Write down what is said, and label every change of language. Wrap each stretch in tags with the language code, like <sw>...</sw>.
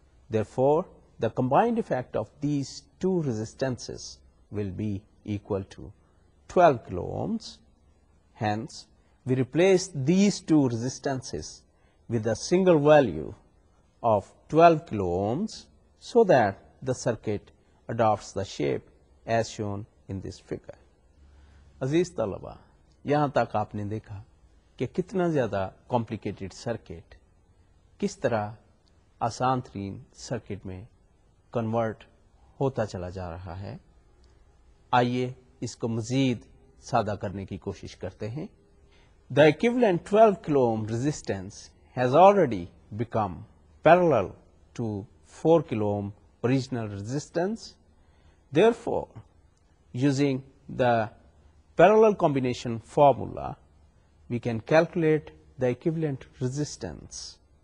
<en>Therefore, the combined effect of these two resistances will be equal to 12 kilo ohms. Hence, we replace these two resistances with a single value of 12 kilo ohms so that the circuit adopts the shape as shown in this figure.</en> <hi>अजीज तलबा, यहाँ तक आपने देखा कि कितना ज़्यादा complicated circuit किस तरह आसान तरीन सर्किट में कन्वर्ट होता चला जा रहा है। आइए इसको मज़ीद सादा करने की कोशिश करते हैं।</hi> <en>The equivalent 12 kilo ohm resistance has already become parallel to 4 kilo ohm original resistance. Therefore, using the parallel combination formula, we can calculate the equivalent resistance.</en>